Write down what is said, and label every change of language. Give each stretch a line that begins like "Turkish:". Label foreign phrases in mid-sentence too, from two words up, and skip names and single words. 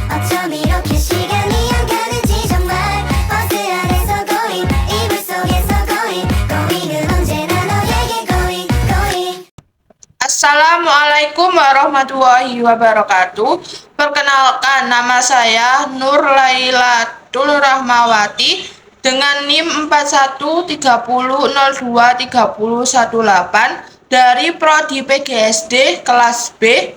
Korean: 어쩜 이렇게 시간이 안 가는지 정말 버스 안에서 고인 이불 속에서 고인은 언제나 너에게 고인.
Arabic: السلام عليكم ورحمة الله وبركاته.
Indonesian: Perkenalkan, nama saya Nur Lailatul Rahmawati dengan NIM 4130023018 dari Prodi PGSD kelas B.